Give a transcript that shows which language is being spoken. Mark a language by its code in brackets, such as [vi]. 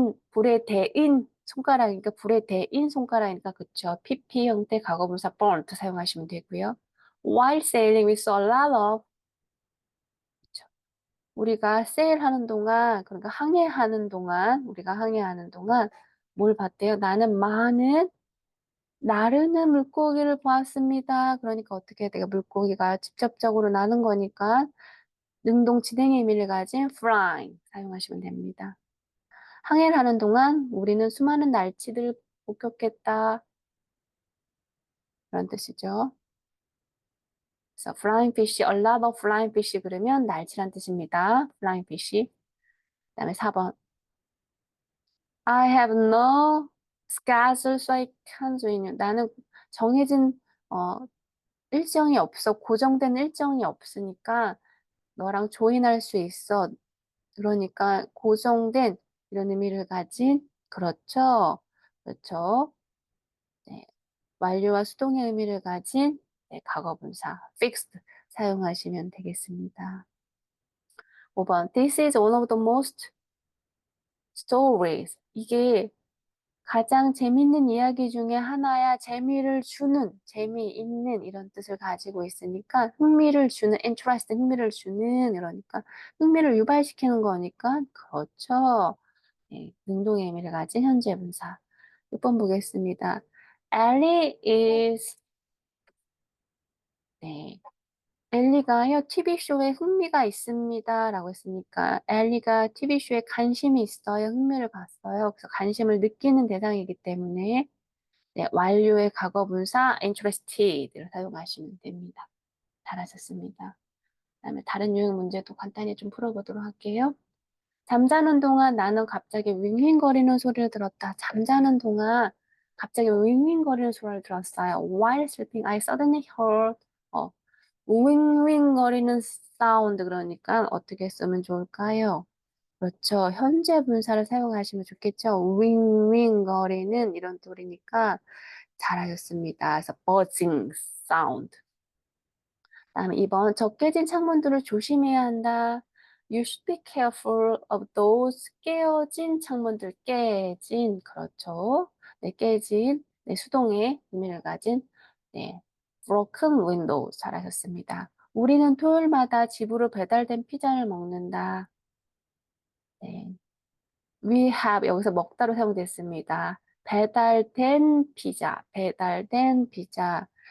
[ko] 불에 대인 손가락이니까 불에 대인 손가락이니까 그쵸. PP 형태 과거분사 burnt 사용하시면 되고요. [en] While sailing we saw a lot of 그쵸. [ko] 우리가 세일하는 동안 그러니까 우리가 항해하는 동안 뭘 봤대요? 나는 많은 나르는 물고기를 보았습니다. 그러니까 어떻게 해야 돼요? 물고기가 직접적으로 나는 거니까 능동 진행의 의미를 가진 flying 사용하시면 됩니다. 항해를 하는 동안 우리는 수많은 날치들을 목격했다. 그런 뜻이죠. 그래서 [en] flying fish, a lot of flying fish [ko] 그러면 날치란 뜻입니다. flying fish. 그다음에 4번. [en] I have no schedule so I can join you. [ko] 나는 정해진 일정이 없어. 고정된 일정이 없으니까 너랑 조인할 수 있어. 그러니까 고정된 이런 의미를 가진 그렇죠. 그렇죠. 네. 완료와 수동의 의미를 가진 네, 과거분사 fixed 사용하시면 되겠습니다. [en] 5번 This is one of the most stories. [ko] 이게 가장 재밌는 이야기 중에 하나야. 재미를 주는, 재미있는 이런 뜻을 가지고 있으니까 흥미를 주는, interest, 흥미를 주는 이러니까 흥미를 유발시키는 거니까 그렇죠. 네, 능동의 의미를 가진 현재 분사. 6번 보겠습니다. [en] Ellie is [ko] 네. 엘리가요, TV쇼에 흥미가 있습니다. 라고 했으니까, 엘리가 TV쇼에 관심이 있어요. 흥미를 봤어요. 그래서 관심을 느끼는 대상이기 때문에, 네, 완료의 과거분사 interested를 사용하시면 됩니다. 잘하셨습니다. 그다음에 다른 유형 문제도 간단히 좀 풀어보도록 할게요. 잠자는 동안 나는 갑자기 윙윙거리는 소리를 들었다. 잠자는 동안 갑자기 윙윙거리는 소리를 들었어요. [en] While sleeping, I suddenly heard [ko] 윙윙거리는 사운드. 그러니까 어떻게 쓰면 좋을까요? 그렇죠. 현재 분사를 사용하시면 좋겠죠. 윙윙거리는 이런 소리니까 잘하셨습니다. 그래서 [en] buzzing sound. [ko] 다음에 2번 저 깨진 창문들을 조심해야 한다. [en] You should be careful of those [ko] 깨어진 창문들. 깨진 그렇죠. 네, 깨진 네, 수동의 의미를 가진 네, [en] broken windows [ko] 잘하셨습니다. 우리는 토요일마다 집으로 배달된 피자를 먹는다. 네. [en] We have [ko] 여기서 먹다로 사용됐습니다. 배달된 피자, 배달된 피자.